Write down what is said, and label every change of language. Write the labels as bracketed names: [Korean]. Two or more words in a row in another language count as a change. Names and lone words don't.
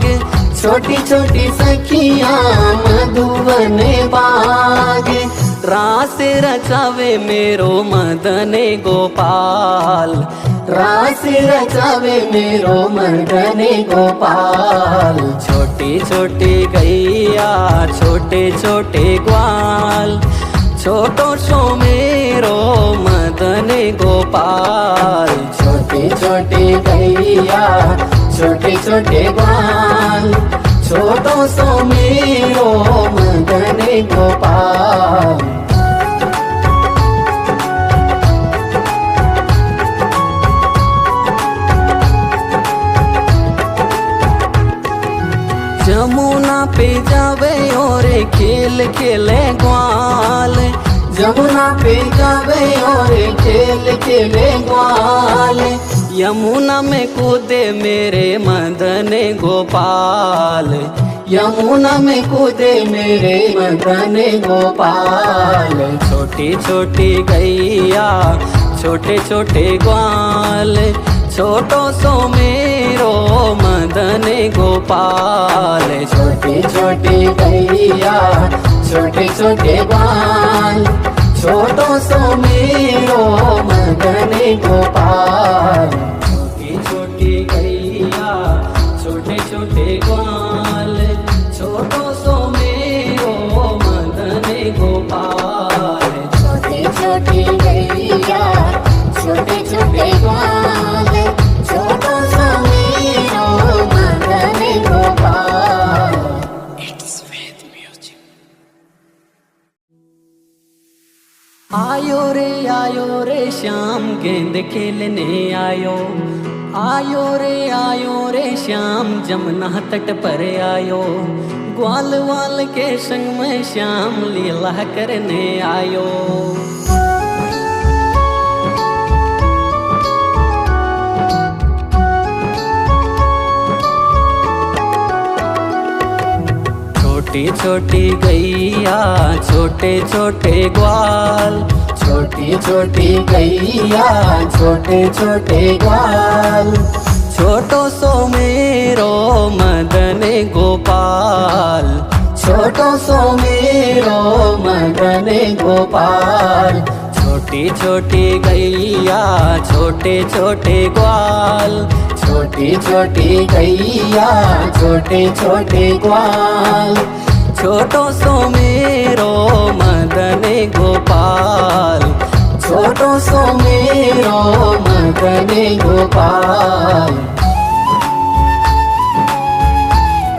[Hindi] छोटी छोटी सखिया मधुबन बाग, रास रचावे मेरो मदन गोपाल, रास रचावे मेरो मदन गोपाल। छोटी छोटी गैया छोटे छोटे ग्वाल, छोटो सो मेरो मदन गोपाल। छोटी छोटी गैया छोटे छोटे ग्वाल, छोटो सो मेरो मदन गोपाल। जमुना पे जावे और खेल खेले ग्वाल, जमुना पे जावे और खेल खेले ग्वाल, यमुना में कूदे मेरे मदन गोपाल, यमुना में कूदे मेरे मदन गोपाल। छोटी छोटी गैया छोटे छोटे ग्वाल, छोटो सो मेरो मदन गोपाल। छोटी छोटी गैया छोटे छोटे ग्वाल, छोटो सो मेरो मदन गोपाल। छोटी छोटी गैया छोटे छोटे ग्वाल, छोटो सो मेरो मदन गोपाल। छोटी छोटी गैया छोटे छोटे ग्वाल, छोटो सो मेरो मदन गोपाल। [English] It's Ved Music. [Hindi] आयो रे श्याम गेंद खेलने आयो, आयो रे श्याम जमुना तट पर आयो, ग्वाल वाल के संग में श्याम लीला करने आयो। छोटी छोटी गैया छोटे छोटे ग्वाल, छोटी छोटी गैया छोटे छोटे ग्वाल, छोटो सो मेरो मदन गोपाल, छोटो सो मेरो मदन गोपाल। छोटी छोटी गैया छोटे छोटे ग्वाल, छोटी छोटी गैया छोटे छोटे ग्वाल, छोटो सो मेरो मदन गोपाल, छोटो सो मेरो मदन गोपाल।